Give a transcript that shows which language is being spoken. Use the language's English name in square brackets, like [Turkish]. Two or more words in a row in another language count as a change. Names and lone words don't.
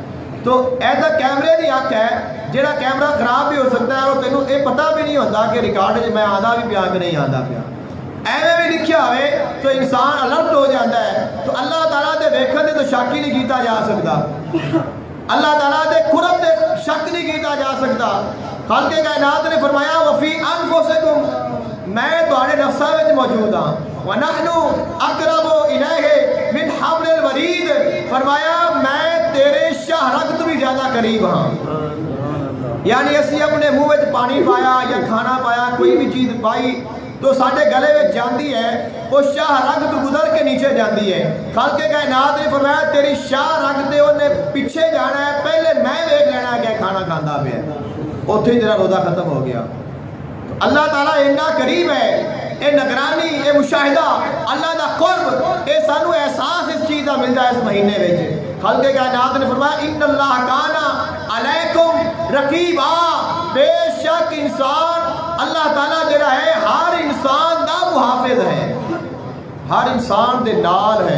[Urdu] تو ایسا کیمرے کی حق ہے جہاں کیمرہ خراب بھی ہو سکتا ہے اور تینوں یہ پتہ بھی نہیں ہوتا کہ ریکارڈ میں [Punjabi] آدھا بھی پیا کہ نہیں آدھا پیا. ایویں بھی لکھیا ہوئے تو انسان الرٹ ہو جاتا ہے. تو اللہ تعالیٰ دے ویکھن دے تو شک ہی نہیں کیتا جا سکتا، اللہ تعالیٰ دے قرب دے شک نہیں کیتا جا سکتا. خالق کائنات نے فرمایا [Arabic] وفی انفسکم، [Punjabi] میں تہاڈے نفساں وچ موجود ہاں، [Arabic] ونحن اقرب الیہ من حبل الورید، [Punjabi] فرمایا میں تیرے شاہ رگ تو بھی زیادہ قریب ہاں. یعنی اسی اپنے منہ وچ پانی پایا یا کھانا پایا کوئی بھی چیز پائی تو ساڈے گلے میں جاندی ہے، وہ شاہ رگ تو گزر کے نیچے جاندی ہے. خالق کائنات نے فرمایا تیری شاہ رگ تے انہیں پیچھے جانا ہے، پہلے میں دیکھ لینا ہے کہ کھانا کھاندا پیا، اوتھے ہی تیرا روزہ ختم ہو گیا. اللہ تعالیٰ اتنا قریب ہے، اے نگرانی اے مشاہدہ اللہ دا قرب اے سانو احساس اس چیز کا ملتا ہے اس مہینے وچ. خالق کائنات نے فرمایا [Arabic] ان اللہ کان علیکم رقیبا، [Punjabi] بے شک انسان اللہ تعالیٰ جڑا ہے ہر انسان دا محافظ ہے، ہر انسان دے نال ہے.